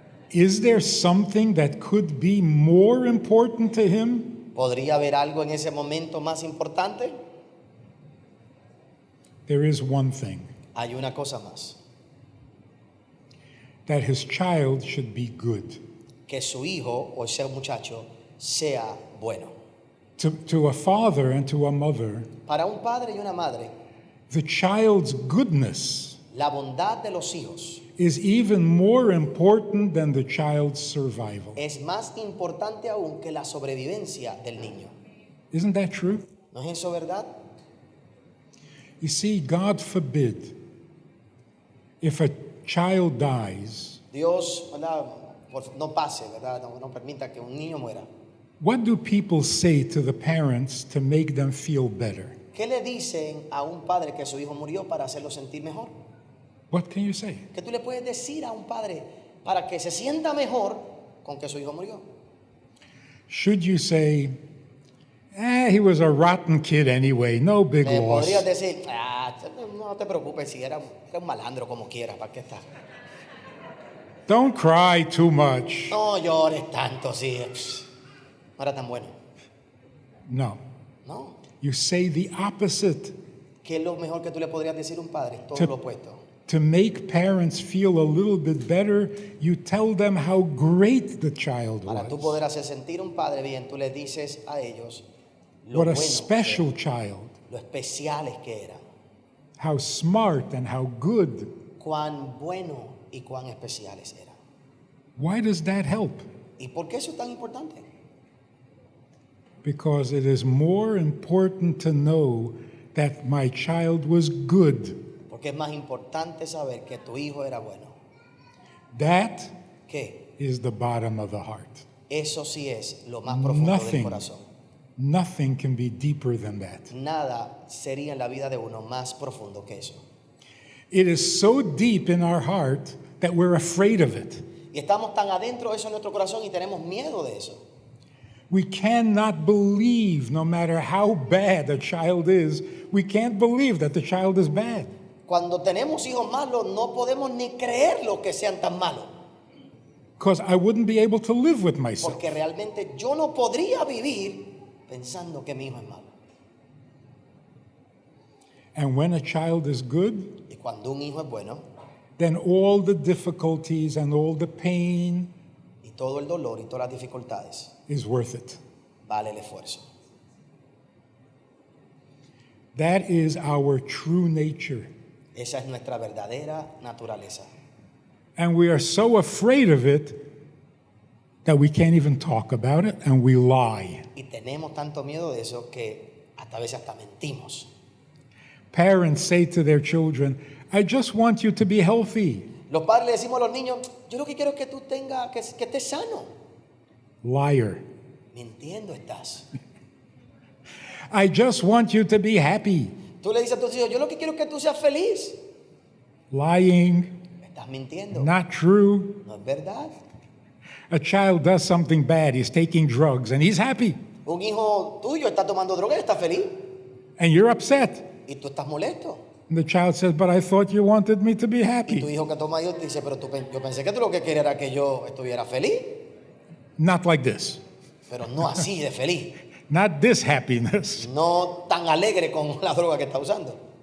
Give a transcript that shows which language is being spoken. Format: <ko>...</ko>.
<en>Is there something that could be more important to him?</en> <es>¿Podría haber algo en ese momento más importante?</es> <en>There is one thing,</en> <es>Hay una cosa más.</es> <en>that his child should be good.</en> <es>Que su hijo o ese muchacho sea bueno.</es> <en>To a father and to a mother,</en> <es>Para un padre y una madre,</es> <en>the child's goodness</en> <es>la bondad de los hijos</es> <en>is even more important than the child's survival.</en> <es>es más importante aún que la sobrevivencia del niño.</es> <en>Isn't that true?</en> <es>¿No es eso verdad?</es> <en>You see, God forbid, if a child dies,</en> <es>Dios, ¿verdad? No pase, ¿verdad? No permita que un niño muera.</es> <en>what do people say to the parents to make them feel better?</en> <es>¿Qué le dicen a un padre que su hijo murió para hacerlo sentir mejor?</es> <en>What can you say?</en> <es>¿Qué tú le puedes decir a un padre para que se sienta mejor con que su hijo murió?</es> <en>Should you say, he was a rotten kid anyway, no big</en> <es>Le</es> <en>loss?</en> <es>podrías decir, no te preocupes, si era un malandro como quieras, ¿para qué estás?</es> <en>Don't cry too much.</en> <es>No llores tanto, sí, no era tan bueno.</es> <en>No.</en> <es>No,</es> <en>You say the opposite.</en> <es>¿qué es lo mejor que tú le podrías decir a un padre? Todo Te- lo opuesto.</es> <en>To make parents feel a little bit better, you tell them how great the child</en> <es>Para tú</es> <en>was.</en> <es>poder hacer sentir a un padre bien, tú le dices a ellos lo</es> <en>What a</en> <es>bueno,</es> <en>special</en> <es>que</es> <en>child.</en> <es>eran, lo especiales que eran,</es> <en>How smart and how good.</en> <es>cuán bueno y cuán especiales eran.</es> <en>Why does that help?</en> <es>¿Y por qué eso es tan importante?</es> <en>Because it is more important to know that my child was good.</en> <es>Porque es más importante saber que tu hijo era bueno.</es> <en>That</en> <es>¿Qué?</es> <en>is the bottom of the heart.</en> <es>Eso sí es lo más profundo del</es> <en>Nothing,</en> <es>corazón.</es> <en>nothing can be deeper than that.</en> <es>Nada sería en la vida de uno más profundo que eso.</es> <en>It is so deep in our heart that we're afraid of it.</en> <es>Y estamos tan adentro de eso en nuestro corazón y tenemos miedo de eso.</es> <en>We cannot believe, no matter how bad a child is, we can't believe that the child is bad.</en> <es>Cuando tenemos hijos malos, no podemos ni creer lo que sean tan malos.</es> <en>Because I wouldn't be able to live with myself.</en> <es>Porque realmente yo no podría vivir pensando que mi hijo es malo.</es> <en>And when a child is good,</en> <es>Y cuando un hijo es bueno,</es> <en>then all the difficulties and all the pain</en> <es>y todo el dolor y todas las dificultades,</es> <en>is worth it.</en> <es>vale el esfuerzo.</es> <en>That is our true nature.</en> <es>Esa es nuestra verdadera naturaleza.</es> <en>And we are so afraid of it that we can't even talk about it and we lie.</en> <es>Y tenemos tanto miedo de eso que hasta a veces hasta mentimos.</es> <en>Parents say to their children, I just want you to be healthy.</en> <es>Los padres le decimos a los niños, yo lo que quiero es que tú tengas, que estés sano.</es> <en>Liar.</en> <es>Mintiendo estás.</es> <en>I just want you to be happy.</en> <es>Tú le dices a tus hijos, yo lo que quiero es que tú seas feliz.</es> <en>Lying.</en> <es>Estás mintiendo.</es> <en>Not true.</en> <es>No es verdad.</es> <en>A child does something bad. He's taking drugs and he's happy.</en> <es>Un hijo tuyo está tomando droga y está feliz.</es> <en>And you're upset.</en> <es>Y tú estás molesto.</es> <en>And the child says, but I thought you wanted me to be</en> <es>Y tu</es> <en>happy.</en> <es>hijo que toma Dios te dice, pero yo pensé que tú lo que querías era que yo estuviera feliz.</es> <en>Not like this.</en> <es>Pero no así de feliz.</es> <en>Not this happiness.</en> <es>No tan alegre con la droga que está usando.</es>